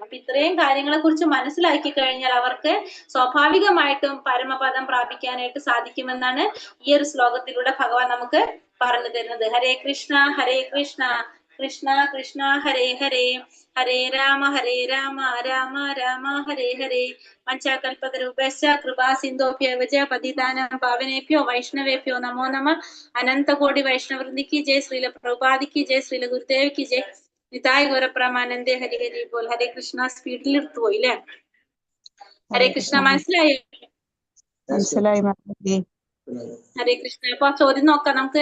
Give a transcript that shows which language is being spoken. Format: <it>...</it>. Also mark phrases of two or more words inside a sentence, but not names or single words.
<ml>അപ്പൊ ഇത്രയും കാര്യങ്ങളെ കുറിച്ച് മനസ്സിലാക്കി കഴിഞ്ഞാൽ അവർക്ക് സ്വാഭാവികമായിട്ടും പരമപദം പ്രാപിക്കാനായിട്ട് സാധിക്കുമെന്നാണ് ഈ ഒരു ശ്ലോകത്തിലൂടെ ഭഗവാൻ നമുക്ക് പറഞ്ഞു തരുന്നത്.</ml> <sa>हरे कृष्ण हरे कृष्ण कृष्ण कृष्ण हरे हरे हरे राम राम राम हरे हरे. वाञ्छाकल्पतरुभ्यश्च कृपा सिन्धुभ्य एव च पतितानां पावनेभ्यो वैष्णवेभ्यो नमो नमः.</sa> <hi>अनन्तकोटि वैष्णववृन्द की जय. श्रील प्रभुपाद की जय. श्रील गुरुदेव की जय. निताई गौरप्रेमानन्दे हरि हरि बोल.</hi> <sa>हरे कृष्ण.</sa> <ml>സ്പീഡിൽ എടുത്തു പോയി അല്ലേ?</ml> <sa>हरे कृष्ण.</sa> <ml>മനസ്സിലായോ?</ml> <sa>हरे कृष्ण.</sa> <ml>അപ്പൊ ചോദ്യം നോക്കാം നമുക്ക്.</ml>